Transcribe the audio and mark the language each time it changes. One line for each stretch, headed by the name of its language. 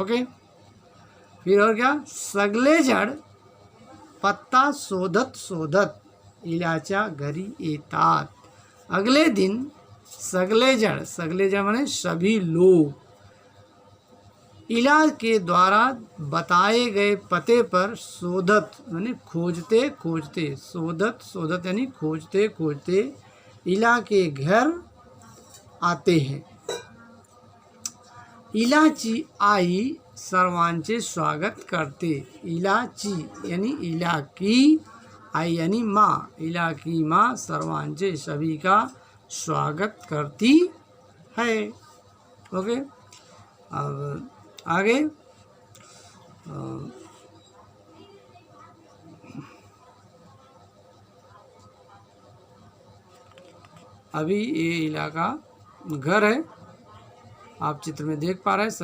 Hindi: Okay, फिर और क्या,
Marathi: सगले जड़ पत्ता शोधत शोधत इलाच्या घरी येतात,
Hindi: अगले दिन सगले जड़ माने सभी लोग, इला के द्वारा बताए गए पते पर शोधत यानी खोजते खोजते, शोधत यानी खोजते खोजते इला के घर आते हैं।
Marathi: इलाची आई सर्वांचे स्वागत करते, इलाची
Hindi: यानी इला की आई यानी माँ, इला की माँ सर्वांचे सभी का स्वागत करती है। ओके, अब आगे अभी ये इलाका घर है, आप चित्र में देख पा रहे हैं।